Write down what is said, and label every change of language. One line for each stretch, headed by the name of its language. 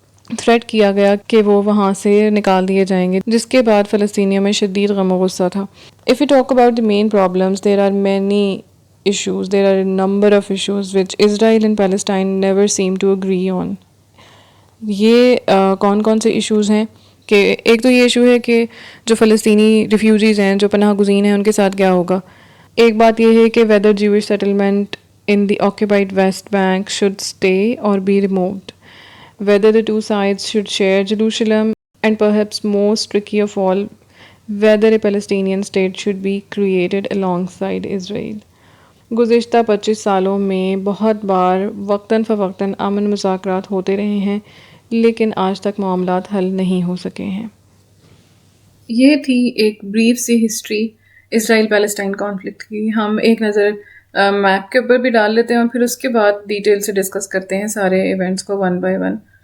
Urdu: Threat کیا گیا کہ وہ وہاں سے نکال دیے جائیں گے، جس کے بعد فلسطینیوں میں شدید غم و غصہ تھا۔
English: If we talk about the main problems, there are many issues, there are a number of issues which Israel and Palestine never seem to agree on.
Urdu: یہ کون کون سے ایشوز ہیں کہ ایک تو یہ ایشو ہے کہ جو فلسطینی ریفیوجیز ہیں جو پناہ گزین ہیں ان کے ساتھ کیا ہوگا۔ ایک بات یہ ہے کہ
English: whether Jewish settlement in the occupied West Bank should stay or be removed, whether the two sides should share Jerusalem, and perhaps most tricky of all, whether a Palestinian state should be created alongside Israel.
Urdu: گزشتہ 25 سالوں میں بہت بار وقتاً فوقتاً امن مذاکرات ہوتے رہے ہیں، لیکن آج تک معاملات حل نہیں ہو سکے ہیں۔ یہ تھی ایک بریف سی ہسٹری اسرائیل پیلسٹائن کانفلکٹ کی۔ ہم ایک نظر میپ کے اوپر بھی ڈال لیتے ہیں اور پھر اس کے بعد ڈیٹیل سے ڈسکس کرتے ہیں سارے ایونٹس کو ون بائی ون۔